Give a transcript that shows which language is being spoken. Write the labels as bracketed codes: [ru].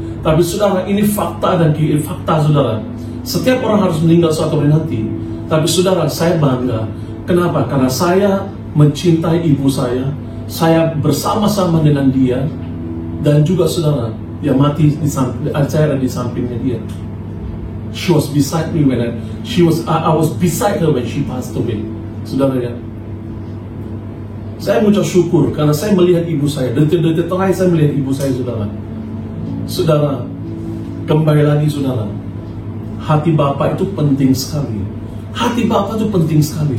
[id] Tapi saudara, ini fakta dan fakta, saudara. Setiap orang harus meninggal suatu hari nanti. Tapi saudara, saya bangga. Kenapa? Karena saya mencintai ibu saya bersama-sama dengan dia. Dan juga saudara, dia mati saya ada di sampingnya dia. [en] She was beside me when I was beside her when she passed away. [id] Saudara ya, saya mengucap syukur karena saya melihat ibu saya. Detik-detik terakhir saya melihat ibu saya, saudara. Saudara, kembali lagi saudara, hati Bapak itu penting sekali. Hati Bapak itu penting sekali.